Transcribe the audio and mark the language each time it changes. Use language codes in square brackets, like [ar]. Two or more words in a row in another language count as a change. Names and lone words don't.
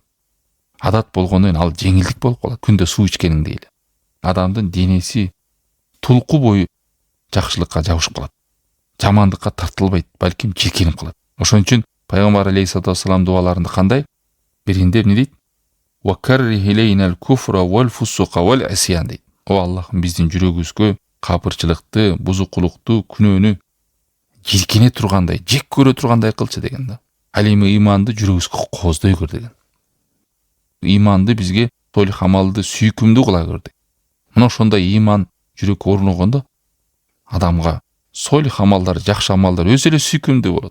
[ky] Адат болгондон кийин ал жеңилдик болуп калат. Күндө суу ичкениңдей эле. Адамдын денеси тулку бою жакшылыкка жабышып калат. Жамандыкка тартылбайт, балким жиркенип калат. Ошон үчүн пайгамбар [ar] عليه الصلاة والسلام [ky] дуаларында кандай? Биринде эмне дейт? [ar] وكره إلينا الكفر والفسوق والعصيان дейт. [ky] О Аллахым, биздин жүрөгүбүзгө капырчылыкты, бузукулукту, күнөөнү жиркене тургандай, жек көрө тургандай кылчы деген да. Ал эми ыйманды жүрөгүбүзгө кооздөй көр деген. Ыйманды бизге солих амалды сүйкүмдүү кыла көр деген. Мына ошондой ыйман жүрөккө орногондо адамга солих амалдар, жакшы амалдар өзү эле сүйкүмдүү болот.